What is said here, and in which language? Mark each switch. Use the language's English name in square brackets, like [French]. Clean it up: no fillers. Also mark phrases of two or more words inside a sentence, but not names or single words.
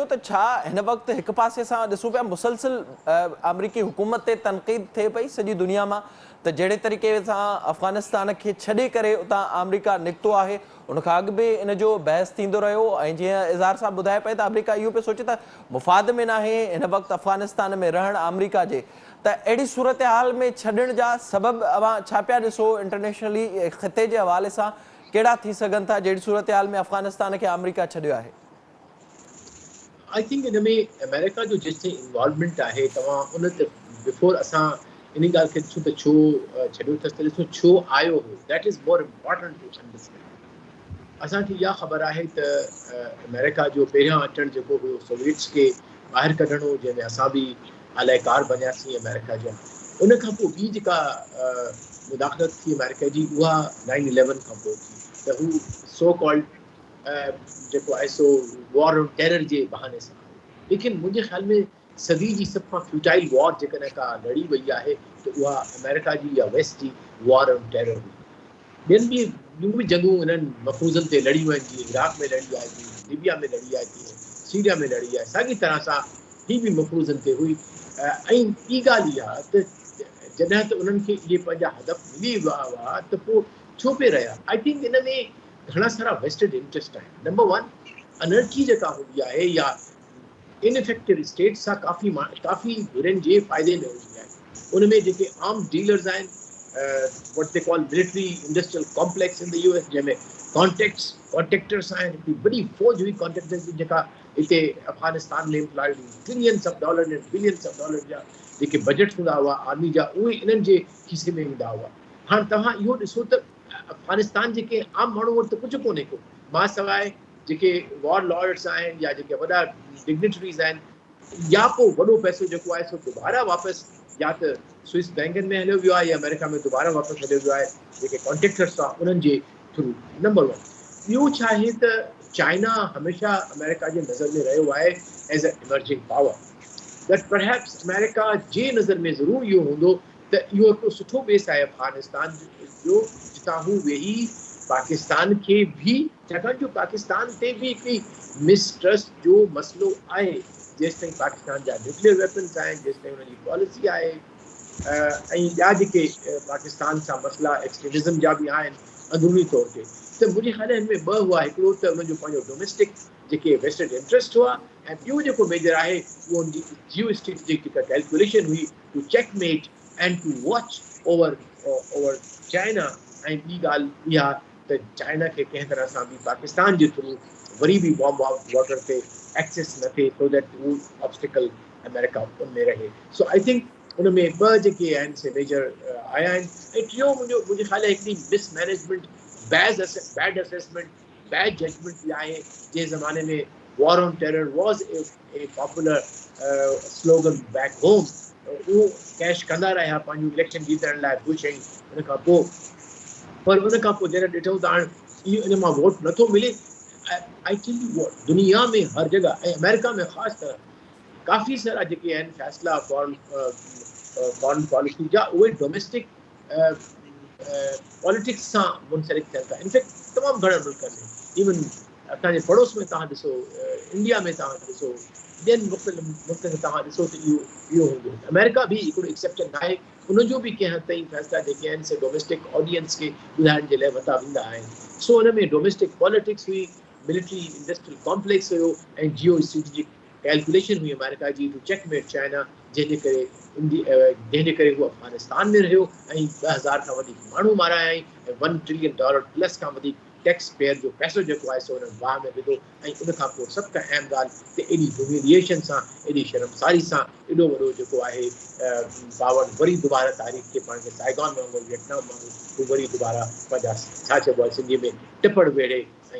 [Sindhi] त छा हिन वक़्तु हिकु पासे सां ॾिसूं पिया मुसलसिल अमरीकी हुकूमत ते तनक़ीद थिए पई सॼी दुनिया मां त जहिड़े तरीक़े सां अफ़गानिस्तान खे छॾे करे उतां अमरीका निकितो आहे उनखां अॻु बि इन जो बहस थींदो रहियो ऐं जीअं इज़हार साहब ॿुधाए पए त अमरीका इहो पियो सोचे त मुफ़ाद में नाहे हिन वक़्तु अफ़गानिस्तान में रहणु अमरीका जे त अहिड़ी सूरत हाल में छॾण जा सबबु अवां छा पिया ॾिसो इंटरनेशनली ख़िते जे हवाले सां कहिड़ा थी सघनि था जहिड़ी सूरत हाल में अफ़गानिस्तान खे अमरीका छॾियो आहे [English] I think [Sindhi] इन में अमेरिका जो जेसिताईं इन्वॉल्वमेंट आहे तव्हां उन ते बिफोर असां इन ॻाल्हि खे ॾिसूं त छो छॾियो अथसि त ॾिसो छो आयो हो [English] that is more important to understand [Sindhi] असांखे इहा ख़बर आहे त अमेरिका जो पहिरियां अचणु जेको हुयो सोवियट्स खे ॿाहिरि कढणो हो जंहिंमें असां बि अलाइकार बणियासीं अमेरिका जा उन खां पोइ ॿी जेका मुदाख़लत थी अमेरिका जी उहा 9/11 खां पोइ थी त हू [English] so called [Sindhi] जेको आहे सो [English] war on terror [Sindhi] जे बहाने सां लेकिन मुंहिंजे ख़्याल में सदी जी सभ खां [English] futile war [Sindhi] जेकॾहिं का लड़ी वई आहे त उहा अमेरिका जी या वेस्ट जी [English] war on terror [Sindhi] हुई ॿियनि ॿियूं बि जंगूं इन्हनि मफ़ूज़नि ते लड़ियूं आहिनि जीअं इराक में लड़ी आहे जीअं लीबिया में लड़ी आहे जीअं सीरिया में लड़ी आहे साॻी तरह सां ही बि मफ़ूज़नि ते हुई ऐं ॿी ॻाल्हि इहा त जॾहिं त उन्हनि खे इहे पंहिंजा हदफ़ मिली विया हुआ त पोइ छो पिए रहिया [English] I think [Sindhi] इन में घणा सारा [English] vested interest [Sindhi] आहिनि [English] number one energy [Sindhi] जेका हूंदी आहे या [English] ineffective state [Sindhi] सां काफ़ी गुरनि जे फ़ाइदे में हूंदी आहे उन में जेके [English] arm dealers [Sindhi] आहिनि [English] what they call military industrial complex in the US [Sindhi] जंहिंमें कॉन्ट्रेक्टर्स आहिनि हिकिड़ी वॾी फ़ौज हुई कॉन्ट्रेक्टर्स जी जेका हिते अफ़गानिस्तान में इम्प्लॉयड हुई [English] trillions of dollar [Sindhi] ऐं [English] billions of dollar [Sindhi] जा जेके बजट हूंदा हुआ आर्मी जा उहे इन्हनि जे हिसे में ईंदा हुआ हाणे तव्हां इहो ॾिसो त अफ़गानिस्तान जेके आम माण्हू वटि त कुझु कोन्हे को मां सवाइ जेके [English] war lawyers [Sindhi] आहिनि या जेके वॾा डिग्निटरीज़ आहिनि या पोइ वॾो पैसो जेको आहे सो दुबारा वापसि या त स्विस बैंकनि में हलियो वियो आहे या अमेरिका में दुबारा वापसि हलियो वियो आहे जेके कॉन्ट्रेक्टर्स आहे उन्हनि जे थ्रू [English] number one [Sindhi] ॿियो छा आहे त चाइना हमेशह अमेरिका जे नज़र में रहियो आहे [English] as a emerging power that perhaps [Sindhi] अमेरिका जे नज़र में ज़रूरु इहो हूंदो त इहो हिकिड़ो सुठो बेस आहे अफ़गानिस्तान जो जितां हू वेही पाकिस्तान खे बि छाकाणि जो पाकिस्तान ते बि हिकिड़ी मिसट्रस्ट जो मसइलो आहे जेसिताईं पाकिस्तान जा [English] nuclear weapons [Sindhi] आहिनि जेसिताईं हुनजी पॉलिसी आहे ऐं ॿिया जेके पाकिस्तान सां मसइला एक्सट्रीमिज़म जा बि आहिनि अंदरूनी तौर ते त मुंहिंजे ख़्याल हिन में ॿ हुआ हिकिड़ो त हुनजो पंहिंजो डोमेस्टिक जेके [English] vested interest [Sindhi] हुआ ऐं ॿियो जेको मेजर आहे उहो हुनजी [English] geo strategic [Sindhi] जेका कैलकुलेशन हुई [English] to checkmate and to watch over China [Sindhi] ऐं ॿी ॻाल्हि इहा त चाइना खे कंहिं तरह सां बि पाकिस्तान जे थ्रू वरी बि [English] bomb water [Sindhi] ते एक्सेस न थिए [English] so that [Sindhi] उहो ऑब्स्टिकल अमेरिका उन में रहे [English] so I think [Sindhi] उन में ॿ जेके आहिनि से मेजर आया आहिनि ऐं टियों मुंहिंजे ख़्याल आहे हिकिड़ी मिसमैनेजमेंट [English] bad assessment bad judgment [Sindhi] बि आहे जंहिं ज़माने में [English] war on terror was a popular slogan back home [Sindhi] उहो कैश कंदा रहिया पंहिंजो इलेक्शन जीतण लाइ बुश ऐं उन खां पोइ पर उन खां पोइ जॾहिं ॾिठूं त हाणे इहो इन मां वोट नथो मिले [English] I tell you what [Sindhi] दुनिया में हर जॻह ऐं अमेरिका में ख़ासि तरह काफ़ी सारा जेके आहिनि फ़ैसिला [English] foreign policy [Sindhi] जा उहे [English] domestic politics [Sindhi] सां मुंसलिक थियनि था इनफैक्ट तमामु घणनि मुल्कनि में इवन असांजे पड़ोस में तव्हां ॾिसो इंडिया में तव्हां ॾिसो ॿियनि मुख़्तलिफ़ मुल्कनि में तव्हां ॾिसो त इहो हूंदो अमेरिका बि हिकिड़ो एक्सेप्शन आहे उनजो बि कंहिं हद ताईं फ़ैसिला जेके आहिनि से [English] domestic audience [Sindhi] खे ॿुधाइण जे लाइ वरिता वेंदा आहिनि सो हुन में [English] domestic politics [Sindhi] हुई [English] military industrial complex [Sindhi] हुयो ऐं [English] geo strategic calculation [Sindhi] हुई अमेरिका जी [English] to checkmate China [Sindhi] जंहिंजे करे हू अफ़गानिस्तान में रहियो ऐं 2000 खां वधीक माण्हू मारिया ऐं $1 [English] trillion plus [Sindhi] खां वधीक [English] tax payer [Sindhi] जो पैसो जेको आहे सो हुननि वाह में विधो ऐं उन खां पोइ सभ खां अहम ॻाल्हि त एॾी ह्यूमिलिएशन सां एॾी शर्मसारी सां एॾो वॾो जेको आहे पावर वरी दुबारा तारीख़ खे पाण खे साइगॉन वांगुरु वियतनाम वांगुरु हू वरी दुबारा पंहिंजा छा चइबो आहे सिंधीअ में टिपड़ वेड़े ऐं